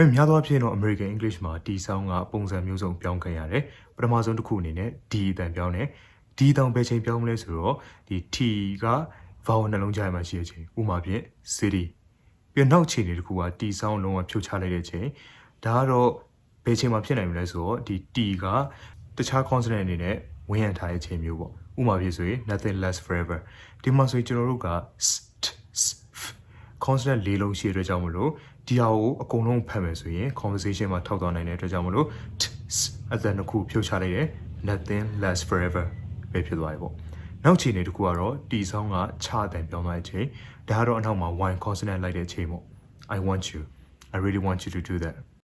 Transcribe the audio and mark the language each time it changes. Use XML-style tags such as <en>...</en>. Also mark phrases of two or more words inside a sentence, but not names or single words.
<my>မဲ့များသောအားဖြင့်တော့</my> <en>American English</en> <my>မှာ</my> <en>T sound</en> <my>ကပုံစံမျိုးစုံပြောင်းခဲ့ရတယ်ပထမဆုံးတစ်ခုအနေနဲ့ D အတန်ပြောင်းတယ်D တောင်ပဲချိန်ပြောင်းမလဲဆိုတော့ဒီ T က vowel နှလုံးကြားမှာရှိတဲ့ချိန်ဥပမာဖြင့် city ပြီးနောက်ချိန်တွေတစ်ခုက T sound လုံးဝဖြုတ်ချလိုက်တဲ့ချိန်ဒါကတော့ဘယ်ချိန်မှာဖြစ်နိုင်မလဲဆို တော့ဒီ T ကတခြား consonant အနေနဲ့ဝင်ရထားတဲ့ချိန်မျိုးပေါ့ဥပမာဖြစ်ဆိုရင်</my> <en>nothing lasts forever</en> <my>ဒီမှာဆိုရင်ကျွန်တော်တို့က consonant ၄လုံးရှိတဲ့အတွက်ကြောင့်မလို့ဒီဟာကိုအကုန်လုံးဖတ်မယ်ဆိုရင် conversation မှာထောက်သွားနိုင်တဲ့အတွက်ကြောင့်မလို့အသံတစ်ခုဖြုတ်ချလိုက်တယ်</my> <en>nothing lasts forever</en> <my>ပဲဖြစ်သွားပြီပေါ့နောက်ချိန်တွေတစ်ခုကတော့</my> <en>T sound</en> <my>ကခြားအတန်ပြောင်းသွားတဲ့ချိန်ဒါကတော့အနောက်မှာ</my> <en>y consonant</en> <my>လိုက်တဲ့ချိန်ပေါ့</my> <en>I want you I really want you to do that</en>